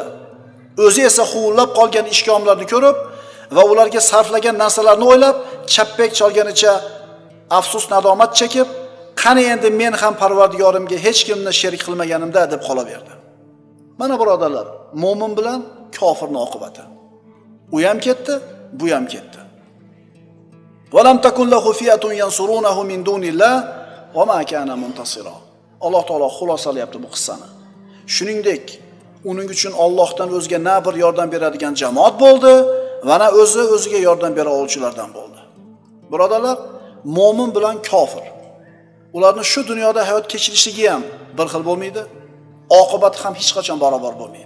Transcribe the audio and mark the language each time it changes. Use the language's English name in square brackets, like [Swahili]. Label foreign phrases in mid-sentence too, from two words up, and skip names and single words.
[Uzbek] O'zi esa huvillab qolgan ishkomlarni ko'rib va ularga sarflagan narsalarni o'ylab, chappek chalganicha afsus nadomat chekib, qani endi men ham Parvardigorimga hech kimni sherik qilmaganimda deb qolaverdi. Mana birodarlar, mo'min bilan kofirning oqibati. U ham ketdi, bu ham ketdi. [Arabic] ولم تكن له فئة ينصرونه من دون الله وما كان منتصرا. [Uzbek] Alloh taolo xulosalayapti bu qissani. Shuningdek, uning uchun Allohdan o'zga na bir yordam beradigan jamoat bo'ldi va na o'ziga yordam bera oluvchilardan bo'ldi. Birodarlar, mo'min bilan kofir ularning shu dunyoda hayot kechirishligi ham bir xil bo'lmaydi, oqibati ham hech qachon barobar bo'lmaydi.